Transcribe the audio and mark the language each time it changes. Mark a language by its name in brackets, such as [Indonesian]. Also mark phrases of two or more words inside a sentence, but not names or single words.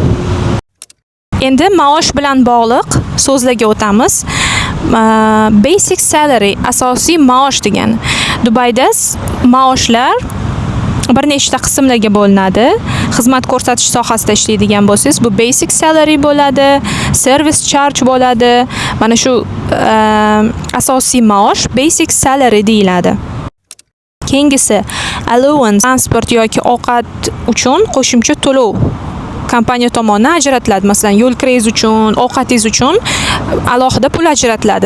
[Uzbek] Endi maosh bilan bog'liq so'zlarga o'tamiz. [English] Basic salary, [Uzbek] asosiy maosh degani. Dubayda maoshlar bir nechta qismlarga bo'linadi. Xizmat ko'rsatish sohasida ishlaydigan bo'lsangiz, bu [English] basic salary [Uzbek] bo'ladi, [English] service charge [Uzbek] bo'ladi. Mana shu asosiy maosh [English] basic salary [Uzbek] deyiladi. Keyingisi allowance, transport yoki ovqat uchun qo'shimcha to'lov kompaniya tomonidan ajratiladi. Masalan, yo'l kirangiz uchun, ovqatingiz uchun alohida pul ajratiladi.